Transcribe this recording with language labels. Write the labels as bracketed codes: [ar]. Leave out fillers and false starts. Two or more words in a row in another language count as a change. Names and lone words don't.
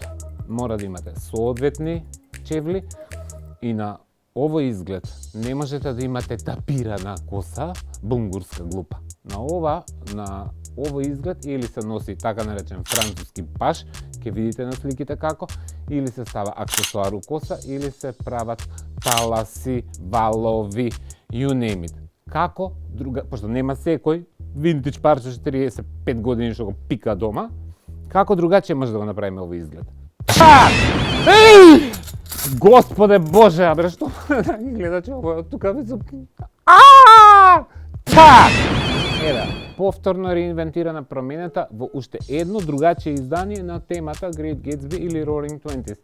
[mk] Мора да имате соодветни чевли и на овој изглед не можете да имате тапирана коса, бунгурска глупа. На овој изглед или се носи така наречен француски паш, ќе видите на сликите како, или се става аксесуар у коса, или се прават таласи, валови, [en] you name it. [mk] Како друга, пошто нема секој винтидж парче 45 години што го пика дома, како другаче може да го направиме овој изглед? Еј! Господе Боже, а бре што? Драги гледачи, ово од тука веќе Еве, повторно реинвентирана променета во уште едно другачие издание на темата Great Gatsby или Roaring Twenties.